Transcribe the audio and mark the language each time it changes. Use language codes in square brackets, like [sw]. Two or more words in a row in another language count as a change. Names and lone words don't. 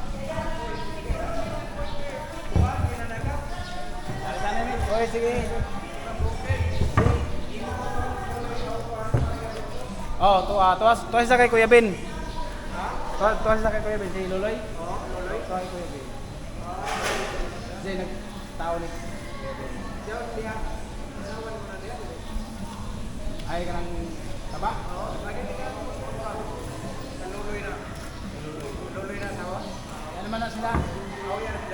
[ceb] Oy, sige. Oh, tuwas sa kay Kuya Ben. Tuwas sa kay Kuya Ben, si Luloy. Oh, Luloy. Tuwas kay Kuya Ben. Diyan nagtao ni Kuya Ben. Ay kanang taba? Oo, lagi ka. Luloy na. Luloy na tawa. Ano man na sila? Oo, yan sila.